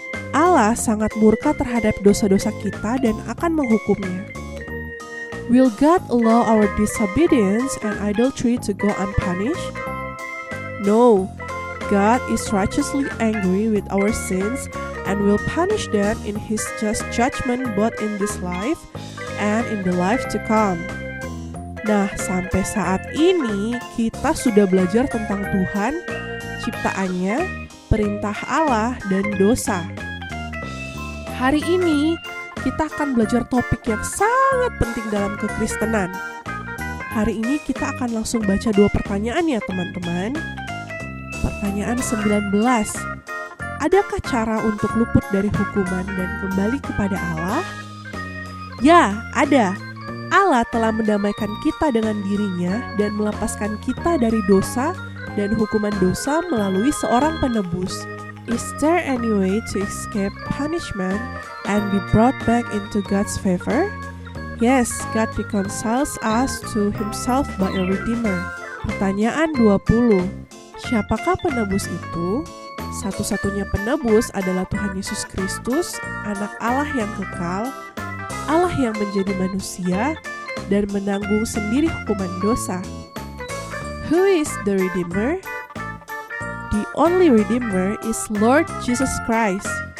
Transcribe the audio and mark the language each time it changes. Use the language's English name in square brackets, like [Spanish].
[Indonesian] Allah sangat murka terhadap dosa-dosa kita dan akan menghukumnya. [English] Will God allow our disobedience and idolatry to go unpunished? No. God is righteously angry with our sins and will punish them in His just judgment both in this life and in the life to come. [Indonesian] Nah, sampai saat ini kita sudah belajar tentang Tuhan, ciptaannya, perintah Allah, dan dosa. Hari ini kita akan belajar topik yang sangat penting dalam kekristenan. Hari ini kita akan langsung baca 2 pertanyaan ya teman-teman. Pertanyaan 19. Adakah cara untuk luput dari hukuman dan kembali kepada Allah? Ya, ada. Allah telah mendamaikan kita dengan dirinya dan melepaskan kita dari dosa dan hukuman dosa melalui seorang penebus. [English] Is there any way to escape punishment and be brought back into God's favor? Yes, God reconciles us to Himself by a Redeemer. [Indonesian] Pertanyaan 20. Siapakah penebus itu? Satu-satunya penebus adalah Tuhan Yesus Kristus, Anak Allah yang kekal, Allah yang menjadi manusia dan menanggung sendiri hukuman dosa. [English] Who is the Redeemer? The only Redeemer is Lord Jesus Christ.